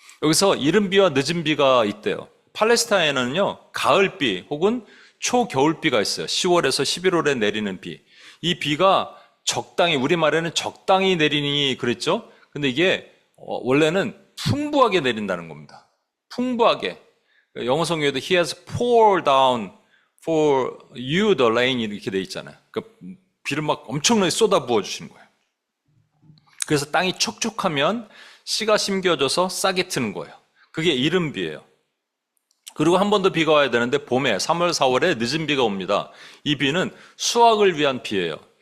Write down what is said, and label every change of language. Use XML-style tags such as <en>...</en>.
<ko>여기서 이른 비와 늦은 비가 있대요. 팔레스타인에는요, 가을비 혹은 초겨울비가 있어요. 10월에서 11월에 내리는 비. 이 비가 적당히, 우리말에는 적당히 내리니 그랬죠? 근데 이게 원래는 풍부하게 내린다는 겁니다. 풍부하게. 영어 성경에도</ko> <en>He has poured down for you the rain</en> <ko>이렇게 돼 있잖아요. 그러니까 비를 막 엄청나게 쏟아 부어 주시는 거예요. 그래서 땅이 촉촉하면 씨가 심겨져서 싹이 트는 거예요. 그게 이른 비예요. 그리고 한 번 더 비가 와야 되는데 봄에 3월, 4월에 늦은 비가 옵니다. 이 비는 수확을 위한 비예요.</ko>